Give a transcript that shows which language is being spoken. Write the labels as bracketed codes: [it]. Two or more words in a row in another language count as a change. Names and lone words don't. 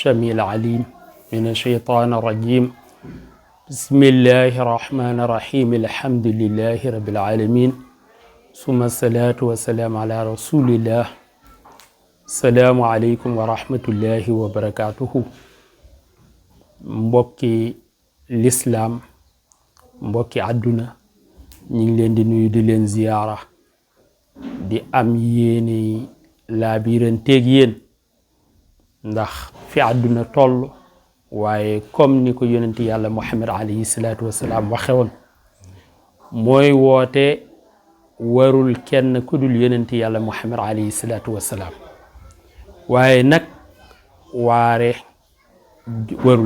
[ar] السميع العليم من الشيطان الرجيم بسم الله الرحمن الرحيم الحمد لله رب العالمين ثم الصلاة والسلام على رسول الله السلام عليكم ورحمة الله وبركاته [wo] mbokki l'islam mbokki àdduna ñu ngi leen di nuyu di leen ziyaara di am yéene laabiranteeg yéen ndax fi àdduna toll waaye comme ni ko yonent yàlla Muhammad [ar] عليه الصلاة والسلام [wo] waxe woon mooy woote warul kenn ku dul yonent yàlla Muhammad [ar] عليه الصلاة والسلام [wo] waaye nag waare warul